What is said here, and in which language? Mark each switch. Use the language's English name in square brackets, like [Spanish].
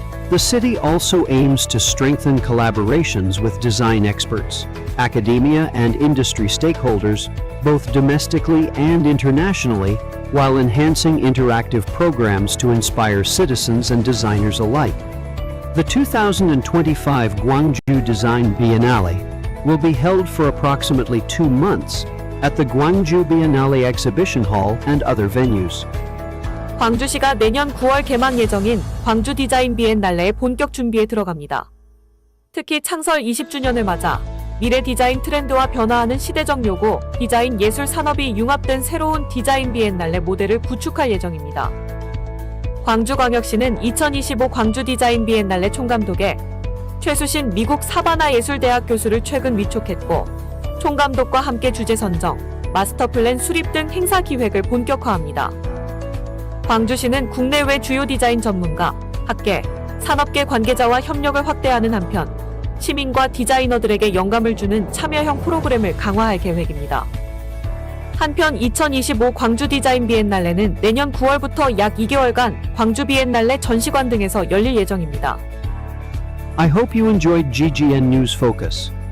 [English] The city also aims to strengthen collaborations with design experts, academia, and industry stakeholders, both domestically and internationally, while enhancing interactive programs to inspire citizens and designers alike. The 2025 Gwangju Design Biennale will be held for approximately 2 months at the Gwangju Biennale Exhibition Hall and other venues. [Korean] 광주시가 내년 9월 개막 예정인 광주 디자인 비엔날레의 본격 준비에 들어갑니다. 특히 창설 20주년을 맞아 미래 디자인 트렌드와 변화하는 시대적 요구, 디자인 예술 산업이 융합된 새로운 디자인 비엔날레 모델을 구축할 예정입니다. 광주광역시는 2025 광주 디자인 비엔날레 총감독에 최수신 미국 사바나 예술대학 교수를 최근 위촉했고, 총감독과 함께 주제 선정, 마스터 플랜 수립 등 행사 기획을 본격화합니다. 광주시는 국내외 주요 디자인 전문가, 학계, 산업계 관계자와 협력을 확대하는 한편 시민과 디자이너들에게 영감을 주는 참여형 프로그램을 강화할 계획입니다. 한편 2025 광주 디자인 비엔날레는 내년 9월부터 약 2개월간 광주 비엔날레 전시관 등에서 열릴 예정입니다. [English] I hope you enjoyed Ggn News Focus.